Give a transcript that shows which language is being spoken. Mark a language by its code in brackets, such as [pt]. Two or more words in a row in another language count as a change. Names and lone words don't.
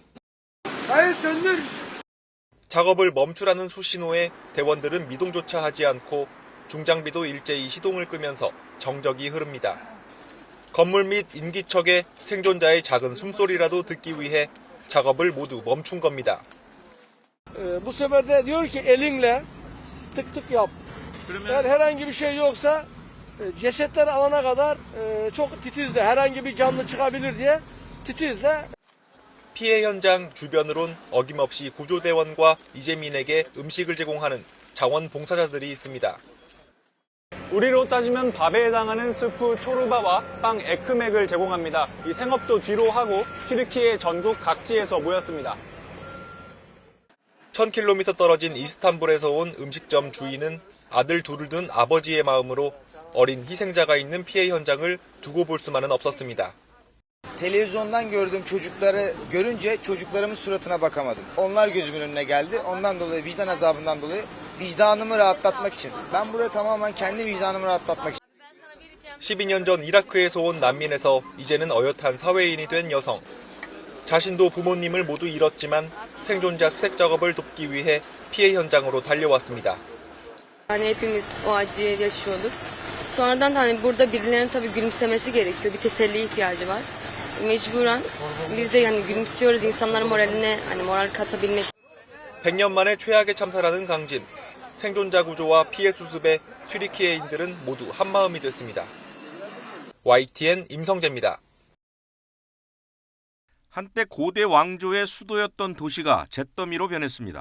[ko] 작업을 멈추라는 수신호에 대원들은 미동조차 하지 않고 중장비도 일제히 시동을 끄면서 정적이 흐릅니다. 건물 및 인기척에 생존자의 작은 숨소리라도 듣기 위해 작업을 모두 멈춘 겁니다. [tr] Bu sefer de diyor ki elinle tık tık yap. Eğer herhangi bir şey yoksa cesetleri alana kadar çok titizle herhangi bir canlı çıkabilir diye titizle. [ko] 피해 현장 주변으론 어김없이 구조대원과 이재민에게 음식을 제공하는 자원봉사자들이 있습니다. 우리로 따지면 밥에 해당하는 스프 초르바와 빵 에크맥을 제공합니다. 이 생업도 뒤로 하고 튀르키예 전국 각지에서 모였습니다. 1000km 떨어진 이스탄불에서 온 음식점 주인은 아들 둘을 둔 아버지의 마음으로 어린 희생자가 있는 피해 현장을 두고 볼 수만은 없었습니다. [tr] Televizyondan gördüğüm çocukları görünce çocuklarımın suratına bakamadım. Onlar gözümün önüne geldi. Ondan dolayı vicdan azabından dolayı vicdanımı rahatlatmak için. Ben buraya tamamen kendi vicdanımı rahatlatmak için. [ko] 12년 전 이라크에서 온 난민에서 이제는 어엿한 사회인이 된 여성. 자신도 부모님을 모두 잃었지만 생존자 수색 작업을 돕기 위해 피해 현장으로 달려왔습니다. [tr] Yani hepimiz o acıyı yaşıyorduk. Sonradan hani burada birilerinin tabii gülümsemesi gerekiyor. Bir teselliye ihtiyacı var. Mecburen biz de yani gülümsüyoruz insanların moraline hani moral katabilmek. [ko] 100년 만에 최악의 참사라는 강진. 생존자 구조와 피해 수습에 튀르키예인들은 모두 한마음이 됐습니다. YTN 임성재입니다. 한때 고대 왕조의 수도였던 도시가 잿더미로 변했습니다.